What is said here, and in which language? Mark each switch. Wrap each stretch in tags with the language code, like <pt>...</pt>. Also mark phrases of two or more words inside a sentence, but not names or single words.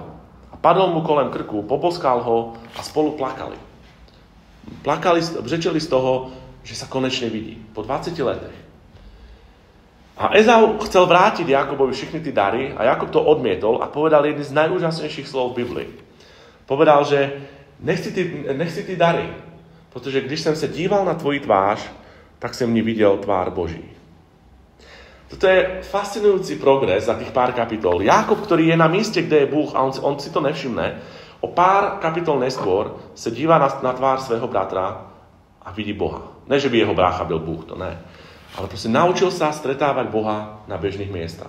<sk>A padol mu kolem krku, poboskal ho a spolu plakali.</sk> <cs>Břečeli z toho, že</cs> <sk>sa konečne vidí.</sk> <cs>Po 20 letech.</cs> <sk>A Ezau chcel vrátiť Jakobovi</sk> <cs>všechny ty dary</cs> <sk>a Jakob to odmietol a povedal jedny z najúžasnejších slov v Biblii. Povedal,</sk> <cs>že nechci ty dary, protože když jsem se díval na tvoji tvář, tak jsem v ní viděl tvár Boží.</cs> <sk>Toto je fascinujúci progres za tých pár kapitol. Jákob, ktorý je na mieste, kde je Búh a on si to nevšimne, o pár kapitol neskôr sa díva na tvár svojho bratra a vidí Boha.</sk> <cs>Ne, že by jeho brácha byl Búh, to ne.</cs> <sk>Ale proste naučil sa stretávať Boha na bežných miestach.</sk>